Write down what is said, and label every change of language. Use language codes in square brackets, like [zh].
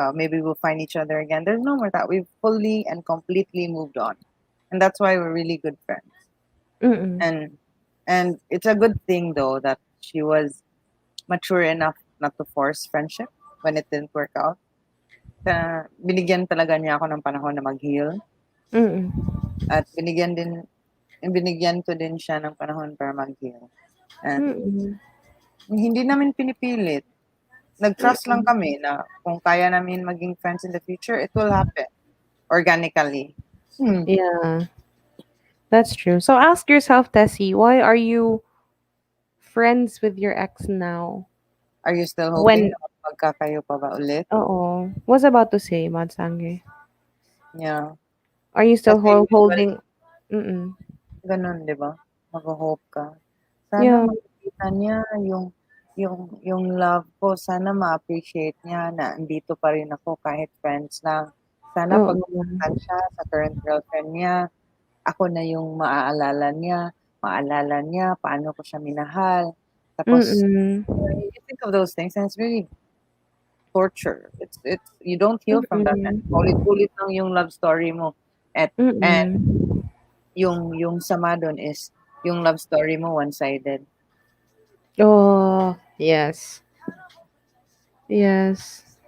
[en] Maybe we'll find each other again. There's no more that. We've fully and completely moved on. And that's why we're really good friends. Mm. And it's a good thing though that she was mature enough not to force friendship when it didn't work out. [tl] Binigyan talaga niya ako ng panahon na mag-heal. Mm. At binigyan ko din siya ng panahon para mag-heal. [en] And Mm. [tl] hindi namin pinipilit. Nag-trust lang kami na kung kaya namin maging friends in the future, [en] it will happen organically. Yeah, that's true. So ask yourself, Tessie, why are you friends with your ex now? Are you still hoping When [tl] na magkakayo pa ba ulit? [en] was about to say, Mod Sangre. Yeah. Are you still [tl] Kasi usually, [en] holding? Mm. [tl] ganun, di ba? Mag-hope ka. Sana [en] Yeah. [tl] makikita niya yung love ko. Sana ma-appreciate niya na andito pa rin ako kahit friends lang. Sana pag Oo. pumuntan siya sa current girlfriend niya, ako na yung maalala niya paano ko siya minahal. Tapos, Mm. [en] you think of those things and it's really torture. It's you don't heal from that, and Mm. [tl] paulit-ulit lang yung love story mo. And Mm. yung sama dun is yung love story mo one-sided. [en] Oh, yes. Yes.